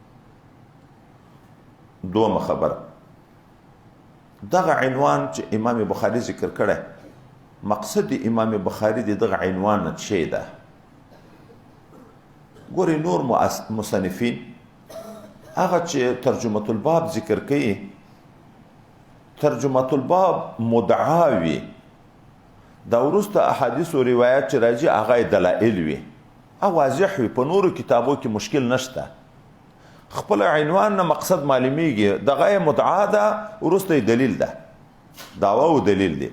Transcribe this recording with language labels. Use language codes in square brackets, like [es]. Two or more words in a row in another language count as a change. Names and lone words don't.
[ps] دومه خبره، دغه عنوان چې امام بخاري ذکر کړی، مقصد امام بخاري د دغه عنوان نه څه ده؟ ګورې نور مصنفین هغه چې ترجمة الباب ذکر کوي، ترجمة الباب مدعا وي، دا وروسته احادیث او روایات چې راځي هغه دلایل وي، او واضح وي، په نورو کتابو کې مشکل نشته. خپل عنوان نه مقصد معلومیږي، دغه مدعا ده، وروسته دلیل ده، دعوا او دلیل دی.